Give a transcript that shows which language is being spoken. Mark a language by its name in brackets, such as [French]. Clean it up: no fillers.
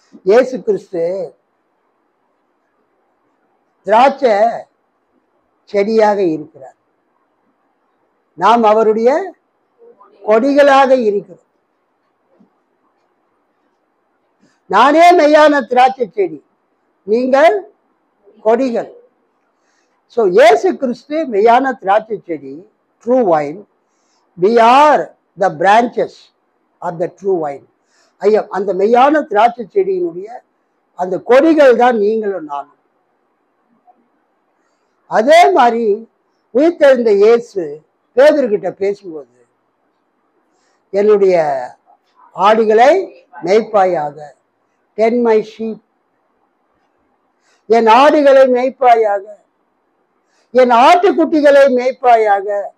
[Tamil] இயேசு கிறிஸ்து திராட்சை செடியாக இருக்கிறார், நாம் அவருடைய கொடிகளாக இருக்கிறோம். நானே மெய்யான திராட்சை செடி, நீங்கள் கொடிகள். ஸோ இயேசு கிறிஸ்து மெய்யான திராட்சை செடி, true wine. [English] we are the branches of the true vine. [Tamil] ஐயா, அந்த மெய்யான திராட்சை செடியினுடைய அந்த கொடிகள் தான் நீங்களும் நானும். அதே மாதிரி உயிர்த்தெழுந்த இயேசு பேதுருகிட்ட பேசும்போது, என்னுடைய ஆடுகளை மேய்ப்பாயாக, [English] tend my sheep, [Tamil] என் ஆடுகளை மேய்ப்பாயாக, என் ஆட்டுக்குட்டிகளை மேய்ப்பாயாக.